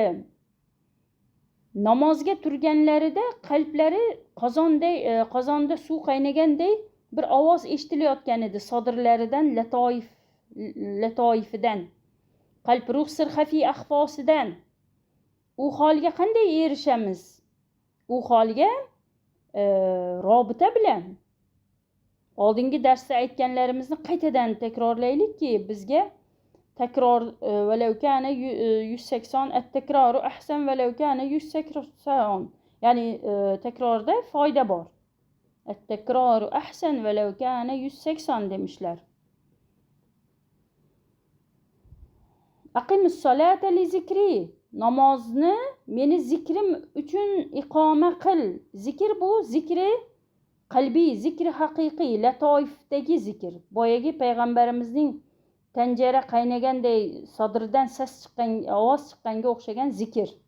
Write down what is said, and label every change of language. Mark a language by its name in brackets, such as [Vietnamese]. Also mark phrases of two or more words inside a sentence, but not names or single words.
[Uzbek] Namozga turganlarida qalblari qozonda suv qaynaganday bir ovoz eshitilayotgan edi sodirlaridan, latoifidan, qalb ruh sir xafiy axfosidan. U holga qanday erishamiz? U holga robita bilan. Oldingi darsda aytganlarimizni qaytadan takrorlaylikki, bizga takror [Arabic] ولو كان 180 التكرار أحسن ولو كان 180. [Uzbek] Ya'ni takrorda foyda bor. [Arabic] التكرار أحسن ولو كان 180 demişler. أقم الصلاة لذكري. [Uzbek] Namozni meni zikrim uchun iqoma qil. Zikr bu zikri qalbiy, zikri haqiqiy, latoifdagi zikr. Boyagi payg'ambarimizning tanjara qaynaganday sodiridan ses chiqqan, ovoz chiqqanga o'xshagan zikr.